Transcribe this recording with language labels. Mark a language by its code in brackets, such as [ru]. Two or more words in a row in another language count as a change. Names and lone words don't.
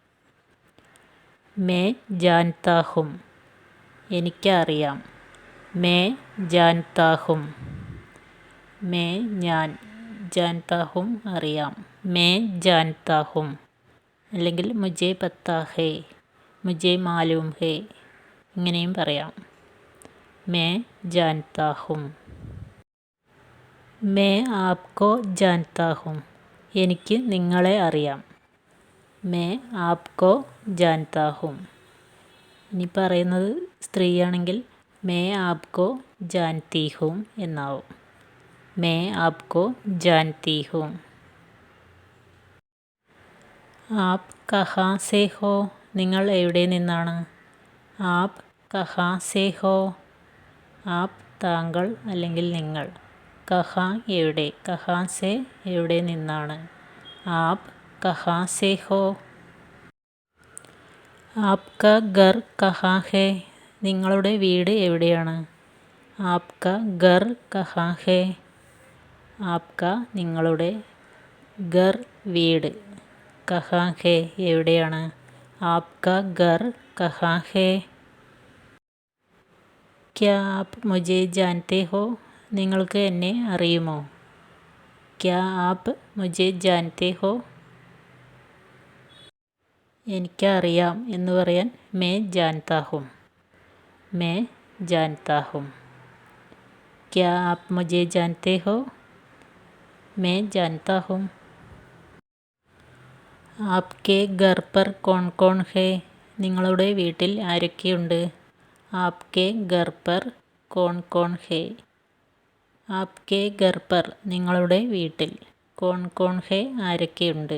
[hi] मैं जानता हूँ, [ml] എനിക്കറിയാം. [hi] मैं जानता हूँ, मैं ഞാൻ, जानता हूँ അറിയാം. मैं जानता हूँ അല്ലെങ്കിൽ मुझे पता है, मुझे मालूम है [ml] ഇങ്ങനെയും പറയാം. [hi] मैं जानता हूँ. मैं आपको जानता हूँ, [ml] എനിക്ക് നിങ്ങളെ അറിയാം. [hi] मैं आपको जानता हूँ. [ml] ഇനി പറയുന്നത് സ്ത്രീയാണെങ്കിൽ [hi] मैं आपको जानती हूँ [ml] എന്നാവും. [hi] मैं आपको जानती हूँ. आप कहाँ से हो, [ml] നിങ്ങൾ എവിടെ നിന്നാണ്. [hi] आप कहाँ से हो, [ml] ആപ്പ് താങ്കൾ അല്ലെങ്കിൽ നിങ്ങൾ, കഹാ എവിടെ, [hi] कहाँ से [ml] എവിടെ നിന്നാണ്. [hi] आप कहाँ से हो. आपका घर कहाँ है, [ml] നിങ്ങളുടെ വീട് എവിടെയാണ്. [hi] आपका घर कहाँ है, आपका നിങ്ങളുടെ, ഘർ വീട്, कहाँ है എവിടെയാണ്. आपका घर कहाँ है. क्या आप मुझे जानते हो, [ml] നിങ്ങൾക്ക് എന്നെ അറിയുമോ. [hi] क्या आप मुझे जानते हो, [ml] എനിക്കറിയാം എന്ന് പറയാൻ [hi] मैं जानता हूँ, मैं जानता हूँ. क्या आप मुझे जानते हो, मैं जानता हूँ. आपके घर पर कौन कौन है, [ml] നിങ്ങളുടെ വീട്ടിൽ ആരൊക്കെയുണ്ട്. [hi] आपके घर पर कौन कौन है, आपके घर पर [ml] നിങ്ങളുടെ വീട്ടിൽ, [hi] कौन कौन है ആരൊക്കെയുണ്ട്.